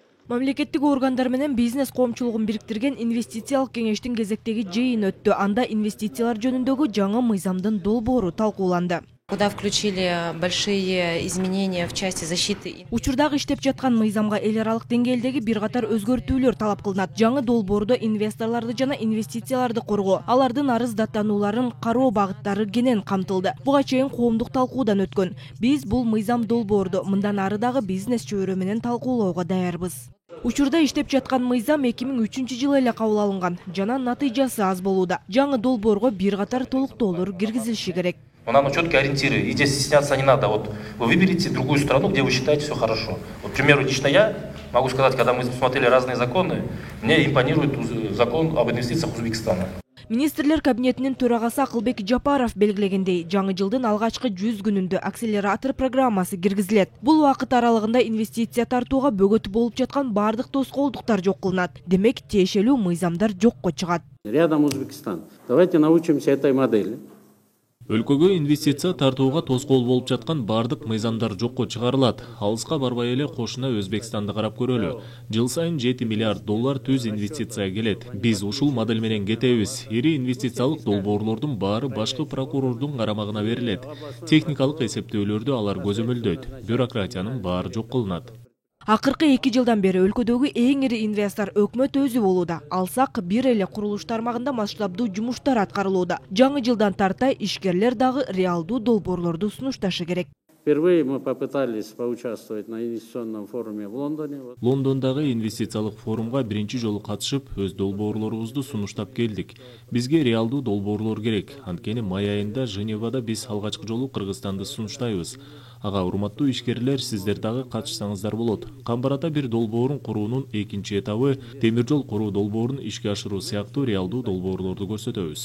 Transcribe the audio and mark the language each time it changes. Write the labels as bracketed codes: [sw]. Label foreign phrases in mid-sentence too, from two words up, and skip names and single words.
[ky] Мамлекеттик органдар менен бизнес коомчулугун бириктирген инвестициялык кеңештин кезектеги жыйын өттү. Анда инвестициялар жөнүндөгү жаңы мыйзамдын долбоору талкууланды. [ru] Куда включили большие изменения в части защиты. [ky] Учурдагы иштеп жаткан мыйзамга эл аралык деңгээлдеги бир катар өзгөртүүлөр талап кылынат. Жаңы долбоордо инвесторлорду жана инвестицияларды коргоо, алардын арыздаттануларын кароо багыттары кенен камтылды. Буга чейин коомдук талкуудан өткөн. Биз бул мыйзам долбоорду мындан ары дагы бизнес чөйрө менен талкуулоого даярбыз. Учурда иштеп жаткан мыйзам 2003-жылы эле кабыл алынган жана натыйжасы аз болууда. Жаңы долбоорго бир катар толуктоолор киргизилиши керек. [ru] Но нам четкие ориентиры, и здесь стесняться не надо. Вот вы выберите другую страну, где вы считаете все хорошо. Вот, к примеру, лично я могу сказать, когда мы смотрели разные законы, мне импонирует закон об инвестициях Узбекистана. [ky] Министрлер кабинетинин төрагасы Акылбек Жапаров белгилегендей, жаңы жылдын алгачкы 100 күнүндө акселератор программасы киргизилет. Бул убакыт аралыгында инвестиция тартууга бөгөт болуп жаткан бардык тоскоолдуктар жок кылынат. Демек, тиешелүү мыйзамдар жокко чыгат. [ru] Рядом Узбекистан. Давайте научимся этой модели. [ky] Өлкөгө инвестиция тартууга тоскоол болуп жаткан бардык мыйзамдар жокко чыгарылат. Алыска барбай эле кошуна Өзбекстанды карап көрөлү. Жыл сайын 7 миллиард доллар түз инвестиция келет. Биз ушул модель менен кетебиз. Ири инвестициялык долбоорлордун баары башкы прокурордун карамагына берилет. Техникалык эсептөөлөрдү алар көзөмөлдөйт. Бюрократиянын баары жок кылынат. Акыркы 2 жылдан бери өлкөдөгү эң ири инвестор өкмөт өзү болууда. Алсак, бир эле курулуш тармагында масштабдуу жумуштар аткарылууда. Жаңы жылдан тарта ишкерлер дагы реалдуу долбоорлорду сунушташы керек. [ru] Впервые мы попытались поучаствовать на инвестиционном форуме в Лондоне. [ky] Лондондагы инвестициялык форумга биринчи жолу катышып, өз долбоорлорубузду сунуштап келдик. Бизге реалдуу долбоорлор керек. Анткени май айында Женевада биз алгачкы жолу Кыргызстанды сунуштайбыз. Ага, урматтуу ишкерлер, сиздер дагы катышсаңыздар болот. Камбарата бир долбоорун куруунун экинчи этабы, темир жол куруу долбоорун ишке ашыруу сыяктуу реалдуу долбоорлорду көрсөтөбүз.